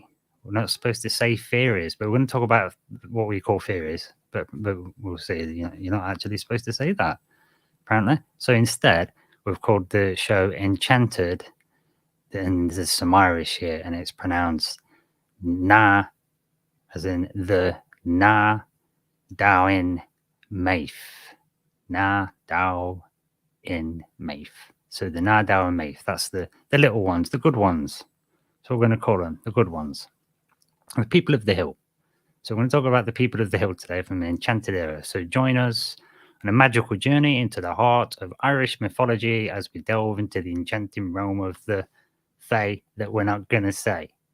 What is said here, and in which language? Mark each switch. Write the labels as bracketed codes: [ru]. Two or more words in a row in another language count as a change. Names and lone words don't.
[en] We're not supposed to say fairies, but we're going to talk about what we call fairies. But we'll see. You're not actually supposed to say that, apparently. So instead, we've called the show Enchanted, and there's some Irish here, and it's pronounced Na, as in the [ga] Na Daoine Maithe. Na Daoine Maithe. [en] So the [ga] Na Daoine Maithe, [en] that's the little ones, the good ones. So we're going to call them the good ones. The people of the hill. So we're going to talk about the people of the hill today from the Enchanted Éire. So join us on a magical journey into the heart of Irish mythology as we delve into the enchanting realm of the Fae that we're not going to say.